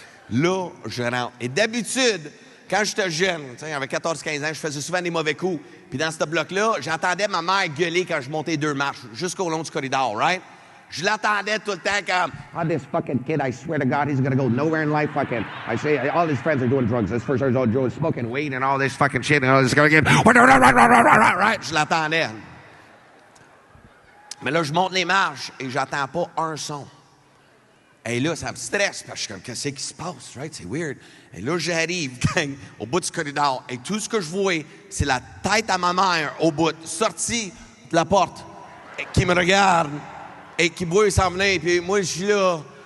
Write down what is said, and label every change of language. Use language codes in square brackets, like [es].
[fr] Là, je rentre. Et d'habitude, quand j'étais jeune, avec 14-15 ans, je faisais souvent des mauvais coups. Puis dans ce bloc-là, j'entendais ma mère gueuler quand je montais 2 marches, jusqu'au long du corridor, right? Je l'attendais tout le temps comme... [en] Oh, this fucking kid, I swear to God, he's gonna go nowhere in life. Fucking, I say, all his friends are doing drugs. This first all Joe is smoking weed and all this fucking shit and all this gonna get... [fr] Right? Je l'attendais. Mais là, je monte les marches et j'entends pas un son. Et là, ça me stresse parce que je suis comme, qu'est-ce qui se passe, right? C'est weird. Et là, j'arrive, gang, au bout du corridor, et tout ce que je vois, c'est la tête à ma mère au bout, sortie de la porte, et qui me regarde, et qui me voit s'en venir, puis moi, je suis là.